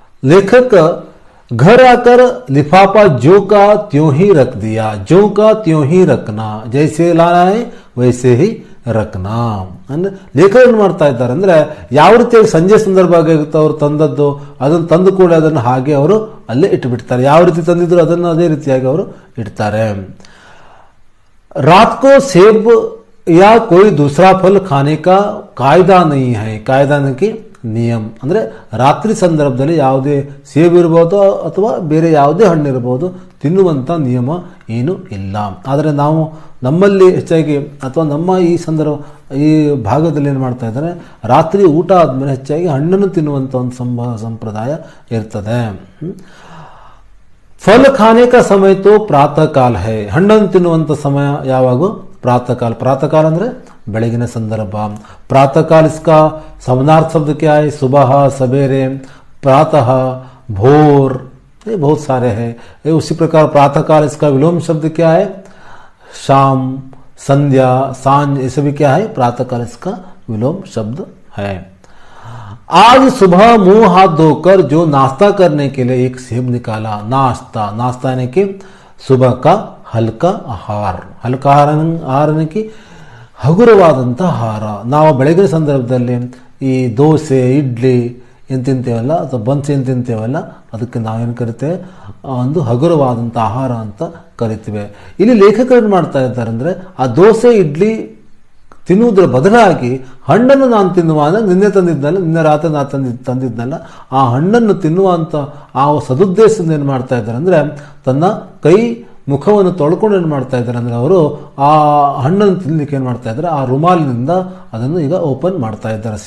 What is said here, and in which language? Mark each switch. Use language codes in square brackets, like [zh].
[hi] लेखक घर आकर लिफाफा जो का त्यों ही रख दिया. जो का त्यों ही रखना, जैसे लाना है वैसे ही [kn] ರಖನಾ ಅಂದ್ರೆ ಲೇಖಕರು ಮಾಡ್ತಾ ಇದ್ದಾರೆ ಅಂದ್ರೆ ಯಾವ ರೀತಿಯಾಗಿ ಸಂಜೆ ಸಂದರ್ಭ ಆಗಿರುತ್ತೆ ಅವರು ತಂದದ್ದು ಅದನ್ನು ತಂದು ಕೂಡ ಅದನ್ನು ಹಾಗೆ ಅವರು ಅಲ್ಲೇ ಇಟ್ಟುಬಿಡ್ತಾರೆ, ಯಾವ ರೀತಿ ತಂದಿದ್ರು ಅದನ್ನು ಅದೇ ರೀತಿಯಾಗಿ ಅವರು ಇಡ್ತಾರೆ. [hi] रात को सेब या कोई दूसरा फल खाने का कायदा नहीं है, कायदा की [kn] ನಿಯಮ ಅಂದರೆ ರಾತ್ರಿ ಸಂದರ್ಭದಲ್ಲಿ ಯಾವುದೇ ಸೇಬು ಇರ್ಬೋದು ಅಥವಾ ಬೇರೆ ಯಾವುದೇ ಹಣ್ಣು ಇರ್ಬೋದು ತಿನ್ನುವಂಥ ನಿಯಮ ಏನೂ ಇಲ್ಲ. ಆದರೆ ನಾವು ನಮ್ಮಲ್ಲಿ ಹೆಚ್ಚಾಗಿ ಅಥವಾ ನಮ್ಮ ಈ ಈ ಭಾಗದಲ್ಲಿ ಏನು ಮಾಡ್ತಾ ಇದ್ದಾರೆ, ರಾತ್ರಿ ಊಟ ಆದಮೇಲೆ ಹೆಚ್ಚಾಗಿ ಹಣ್ಣನ್ನು ತಿನ್ನುವಂಥ ಒಂದು ಸಂಪ್ರದಾಯ ಇರ್ತದೆ. [hi] ಫಲ ಖಾನೆ ಕಾ ಸಮಯ ತೋ ಪ್ರಾತಃ ಕಾಲ ಹೈ, [kn] ಹಣ್ಣನ್ನು ತಿನ್ನುವಂಥ ಸಮಯ ಯಾವಾಗೂ [hi] प्रातः काल. प्रातः काल [kn] ಅಂದ್ರೆ ಬೆಳಗಿನ ಸಂದರ್ಭ. [hi] प्रातः काल इसका समानार्थ शब्द क्या है, सुबह, सवेरे, प्रातः, भोर, ये बहुत सारे हैं. उसी प्रकार प्रातः काल इसका विलोम शब्द क्या है, शाम, संध्या, सांझ, ये सभी क्या है, प्रातः काल इसका विलोम शब्द है. आज सुबह मुंह हाथ धोकर जो नाश्ता करने के लिए एक सेब निकाला. नाश्ता, नाश्ता यानी कि सुबह का [kn] ಹಲ್ಕಾ ಆಹಾರ. ಹಲ್ಕಾ ಆಹಾರಕ್ಕೆ ಹಗುರವಾದಂಥ ಆಹಾರ. ನಾವು ಬೆಳಗಿನ ಸಂದರ್ಭದಲ್ಲಿ ಈ ದೋಸೆ, ಇಡ್ಲಿ ಏನು ತಿಂತೇವಲ್ಲ ಅಥವಾ ಬನ್ಸ್ ಏನು ತಿಂತೇವಲ್ಲ ಅದಕ್ಕೆ ನಾವೇನು ಕರಿತೇವೆ, ಒಂದು ಹಗುರವಾದಂಥ ಆಹಾರ ಅಂತ ಕರಿತೇವೆ. ಇಲ್ಲಿ ಲೇಖಕರು ಮಾಡ್ತಾ ಇದ್ದಾರೆ ಅಂದರೆ ಆ ದೋಸೆ ಇಡ್ಲಿ ತಿನ್ನುವುದರ ಬದಲಾಗಿ ಹಣ್ಣನ್ನು ನಾನು ತಿನ್ನುವಾಗ ನಿನ್ನೆ ರಾತ್ರಿ ನಾನು ತಂದಿದ್ನಲ್ಲ ಆ ಹಣ್ಣನ್ನು ತಿನ್ನುವಂಥ ಆ ಸದುದ್ದೇಶದಿಂದ ಏನು ಮಾಡ್ತಾ ಇದ್ದಾರೆ ಅಂದರೆ ತನ್ನ ಕೈ ಮುಖವನ್ನು ತೊಳ್ಕೊಂಡು ಏನು ಮಾಡ್ತಾ ಇದ್ದಾರೆ ಅಂದರೆ ಅವರು ಆ ಹಣ್ಣನ್ನು ತಿನ್ನಲಿಕ್ಕೆ ಏನು ಮಾಡ್ತಾ ಇದ್ದಾರೆ, ಆ ರುಮಾಲಿನಿಂದ ಅದನ್ನು ಈಗ ಓಪನ್ ಮಾಡ್ತಾ ಇದ್ದಾರೆ.